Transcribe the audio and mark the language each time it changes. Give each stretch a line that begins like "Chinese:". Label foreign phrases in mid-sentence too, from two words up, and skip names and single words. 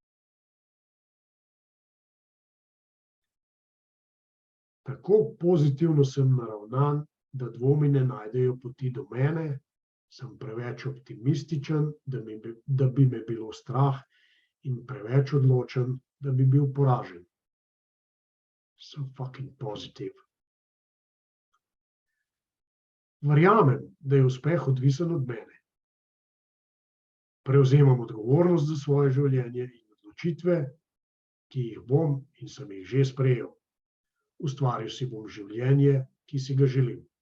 Slovenian: Tako pozitivno sem naravnan, da dvomi ne najdejo poti do mene, sem preveč optimističen, da bi me bilo strah in preveč odločen, da bi bil poražen.
English: So fucking positive.
Slovenian: Verjamem, da je uspeh odvisen od mene. Prevzemam odgovornost za svoje življenje in odločitve, ki jih bom in sem jih že sprejel. Ustvaril si bom življenje, ki si ga želim.